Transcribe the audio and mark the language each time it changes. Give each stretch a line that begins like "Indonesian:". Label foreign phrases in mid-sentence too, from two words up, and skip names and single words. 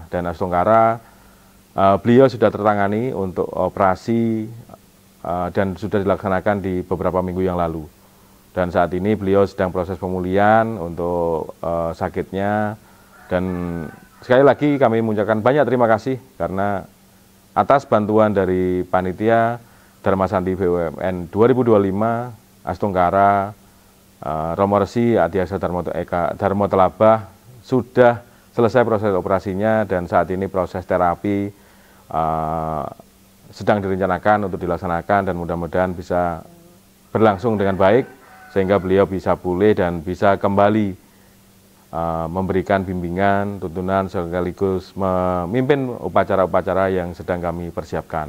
Indonesian: Dan Astungkara, beliau sudah tertangani untuk operasi dan sudah dilaksanakan di beberapa minggu yang lalu. Dan saat ini beliau sedang proses pemulihan untuk sakitnya. Dan sekali lagi kami mengucapkan banyak terima kasih karena atas bantuan dari panitia Dharma Santi BUMN 2025, Astungkara, Romo Resi, Adiaksa Dharma Telabah sudah selesai proses operasinya dan saat ini proses terapi sedang direncanakan untuk dilaksanakan dan mudah-mudahan bisa berlangsung dengan baik sehingga beliau bisa pulih dan bisa kembali memberikan bimbingan, tuntunan sekaligus memimpin upacara-upacara yang sedang kami persiapkan.